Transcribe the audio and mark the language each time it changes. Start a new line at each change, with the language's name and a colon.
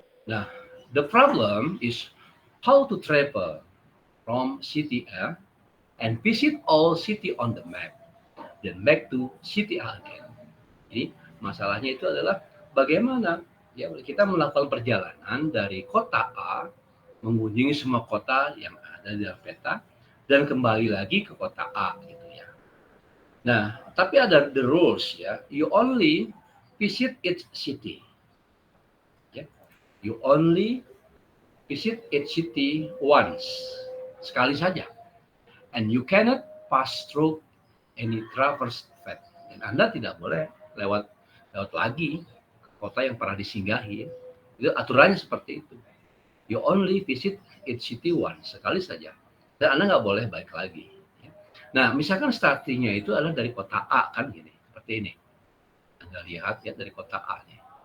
English: Nah, the problem is how to travel from city A and visit all city on the map, then back to city A again.
Indonesian: Jadi masalahnya itu adalah bagaimana ya kita melakukan perjalanan dari kota A mengunjungi semua kota yang ada di dalam peta dan kembali lagi ke kota A gitu ya. Nah, tapi ada
English: the rules
Indonesian: ya.
English: You only visit each city. Ya. You only visit each city once.
Indonesian: Sekali saja.
English: And you cannot pass through any traverse path.
Indonesian: Dan Anda tidak boleh lewat lagi kota yang pernah disinggahi. Itu aturannya seperti itu.
English: You only visit each city once.
Indonesian: Sekali saja. Dan Anda nggak boleh balik lagi. Nah, misalkan startingnya itu adalah dari kota A kan gini, seperti ini. Anda lihat ya dari kota A nih.